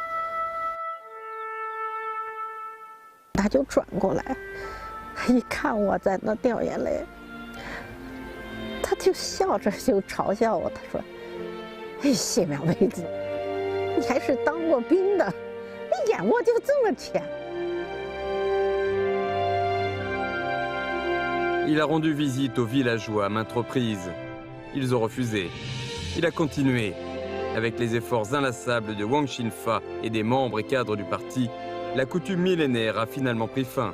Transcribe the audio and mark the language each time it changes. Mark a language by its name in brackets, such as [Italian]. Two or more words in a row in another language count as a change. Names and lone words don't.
[Chinese] 他就转过来，一看我在那掉眼泪，他就笑着就嘲笑我，他说：“哎，谢苗妹子，你还是当过兵的，你眼窝就这么浅。” [French] Il a rendu visite aux villageois à maintes reprises. Ils ont refusé. Il a continué. Avec les efforts inlassables de Wang Xinfa et des membres et cadres du parti, la coutume millénaire a finalement pris fin.